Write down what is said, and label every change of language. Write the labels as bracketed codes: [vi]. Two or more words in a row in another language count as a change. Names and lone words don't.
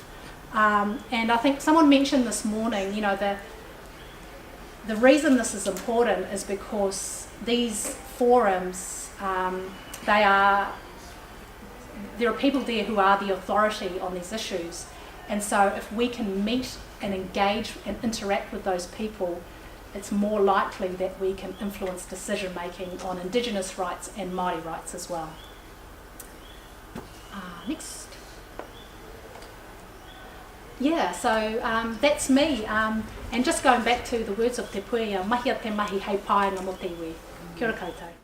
[en] And I think someone mentioned this morning, the reason this is important is because these forums, there are people there who are the authority on these issues, and so if we can meet and engage and interact with those people, it's more likely that we can influence decision making on Indigenous rights and Māori rights as well. Next. Yeah, so that's me, and just going back to the words of Te Puea, [mi] mahi a te mahi hei paenga mo te iwi. Kia ora koutou.